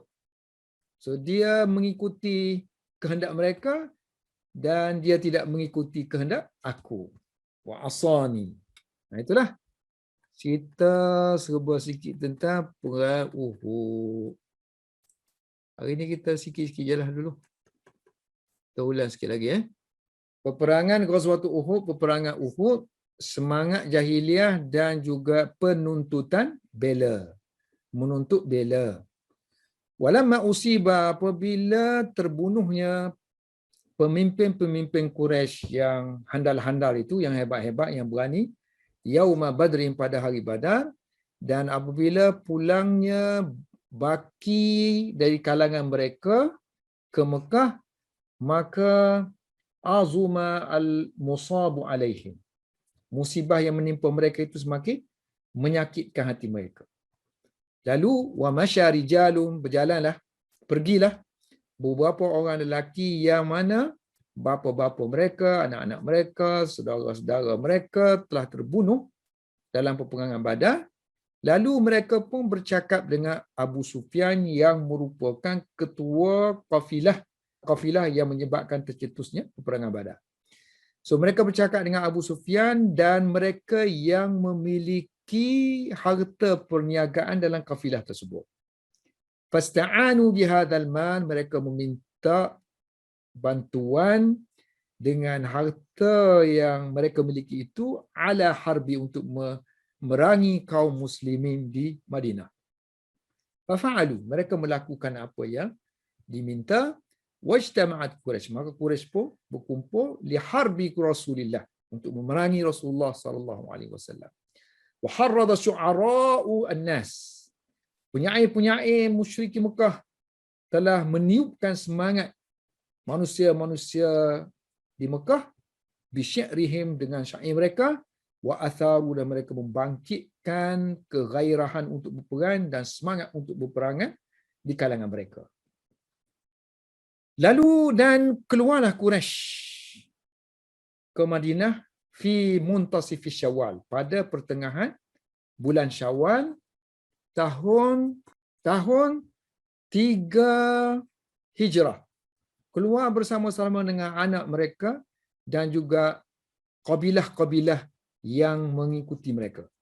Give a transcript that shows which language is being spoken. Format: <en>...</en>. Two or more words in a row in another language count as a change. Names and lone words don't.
<ms>So dia mengikuti kehendak mereka dan dia tidak mengikuti kehendak aku.</ms> <ar>وعساني.</ar> <ms>Nah itulah cerita serba sikit tentang perang Uhud. Hari ni kita sikit-sikit je lah dulu. Kita ulang sikit lagi. Peperangan Ghazwatul Uhud, peperangan Uhud, semangat jahiliah dan juga penuntutan bela. Menuntut bela.</ms> <ar>ولما أصيب,</ar> <ms>apabila terbunuhnya pemimpin-pemimpin Quraisy yang handal-handal itu, yang hebat-hebat, yang berani,</ms> <ar>يوم بدر,</ar> <ms>pada hari Badar, dan apabila pulangnya baki dari kalangan mereka ke Mekah, maka</ms> <ar>عظم المصاب عليهم.</ar> <ms>Musibah yang menimpa mereka itu semakin menyakitkan hati mereka. Lalu</ms> <ar>ومشى رجال,</ar> <ms>berjalanlah, pergilah beberapa orang lelaki yang mana bapa-bapa mereka, anak-anak mereka, saudara-saudara mereka telah terbunuh dalam peperangan Badar. Lalu mereka pun bercakap dengan Abu Sufyan yang merupakan ketua kafilah yang menyebabkan tercetusnya peperangan Badar. So mereka bercakap dengan Abu Sufyan dan mereka yang memiliki harta perniagaan dalam kafilah tersebut.</ms> <ar>فاستعانوا بهذا المال,</ar> <ms>mereka meminta bantuan dengan harta yang mereka miliki itu</ms> <ar>على حرب,</ar> <ms>untuk memerangi kaum muslimin di Madinah. Fafa'alu, mereka melakukan apa yang diminta. Wajtama'at Quraisy, maka Quraisy pun berkumpul</ms> <ar>لحرب رسول الله,</ar> <ms>untuk memerangi Rasulullah</ms> <ar>صلى الله عليه وسلم. وحرض شعراء الناس,</ar> <ms>penyair-penyair musyrikin Mekah telah meniupkan semangat manusia-manusia di Mekah bisyi'rihim, dengan syair mereka,</ms> <ar>وأثاروا,</ar> <ms>dan mereka membangkitkan kegairahan untuk berperang dan semangat untuk berperangan di kalangan mereka. Lalu dan keluarlah Quraisy ke Madinah</ms> <ar>في منتصف شوال,</ar> <ms>pada pertengahan bulan Syawal tahun 3 Hijrah. Keluar bersama-sama dengan anak mereka dan juga kabilah-kabilah yang mengikuti mereka.</ms>